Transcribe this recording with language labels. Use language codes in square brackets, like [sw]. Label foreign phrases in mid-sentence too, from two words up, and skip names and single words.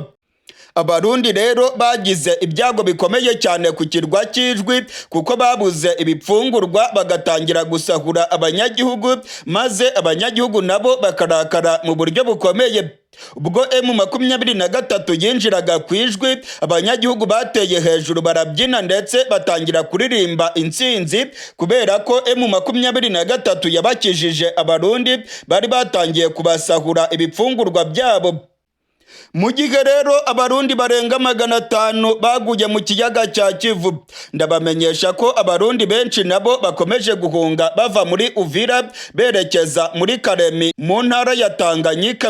[rw] Abarundi rero bagize ibyago bikomeye cyane ku kirwa cy'Idjwi, kuko babuze ibipfungurwa bagatangira gusahura abanyagihugu, maze abanyagihugu nabo bakarakara mu buryo bukomeye. Ubwo M23 yinjiraga ku Idjwi, abanyagihugu bateye hejuru barabyina, ndetse batangira kuririmba intsinzi, kubera ko M23 yabakijije Abarundi bari batangiye kubasahura ibipfungurwa byabo. Mu gihe rero Abarundi barenga 500 baguye mu kiyaga cya Kivu, ndabamenyesha ko Abarundi benshi nabo bakomeje guhunga bava muri Uvira berekeza muri Karemi mu ntara ya Tanganyika.